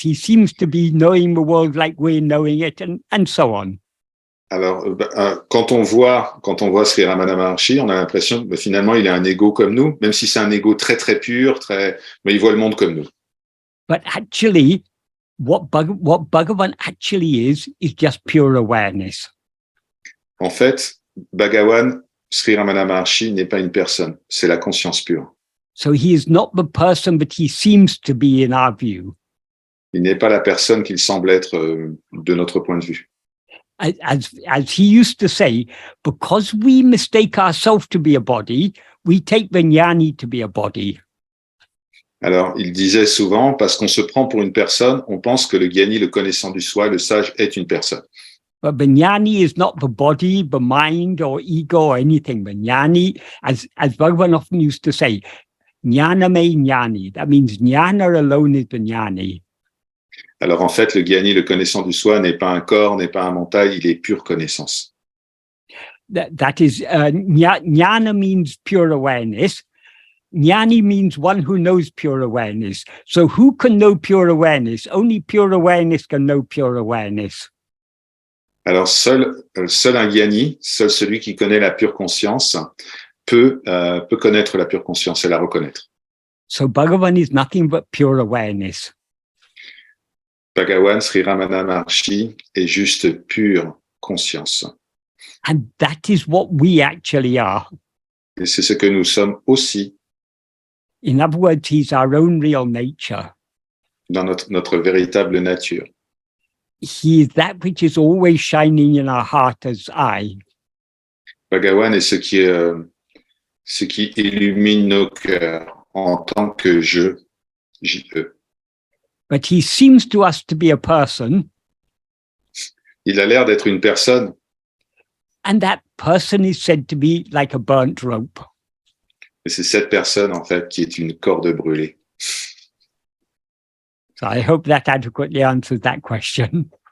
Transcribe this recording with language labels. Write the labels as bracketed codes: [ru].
[en] He seems to be knowing the world like we're knowing it, and so on. [fr] Alors, quand on voit Sri Ramana Maharshi, on a l'impression que finalement, il a un ego comme nous, même si c'est un ego très, très pur, mais il voit le monde comme nous. [en] But actually, what Bhagavan actually is just pure awareness. [fr] En fait, Bhagavan, Sri Ramana Maharshi n'est pas une personne, c'est la conscience pure. [en] So he is not the person that he seems to be in our view. [fr] Il n'est pas la personne qu'il semble être de notre point de vue. [en] As he used to say, because we mistake ourselves to be a body, we take the jnani to be a body. [fr] Alors, il disait souvent, parce qu'on se prend pour une personne, on pense que le gyani, le connaissant du soi, le sage, est une personne. [en] But the jnani is not the body, the mind, or ego, or anything. The jnani, as Bhagavan often used to say, jnana me jnani. That means jnana alone is the jnani. [fr] Alors, en fait, le gyani, le connaissant du soi, n'est pas un corps, n'est pas un mental, il est pure connaissance. [en] That is, jnana means pure awareness. Jnani means one who knows pure awareness. So who can know pure awareness? Only pure awareness can know pure awareness. [fr] Alors, seul un gyani, seul celui qui connaît la pure conscience peut connaître la pure conscience et la reconnaître. [en] So Bhagavan is nothing but pure awareness. [fr] Bhagavan, Sri Ramana Maharshi, est juste pure conscience. [en] And that is what we actually are. [fr] Et c'est ce que nous sommes aussi. [en] In other words, he's our own real nature. [fr] Dans notre véritable nature. [en] He is that which is always shining in our heart as I. [fr] Bhagavan est ce qui illumine nos cœurs en tant que je, J-E. [en] But he seems to us to be a person. [fr] Il a l'air d'être une personne. [en] And that person is said to be like a burnt rope. [fr] Et c'est cette personne, en fait, qui est une corde brûlée. [en] So I hope that adequately answers that question.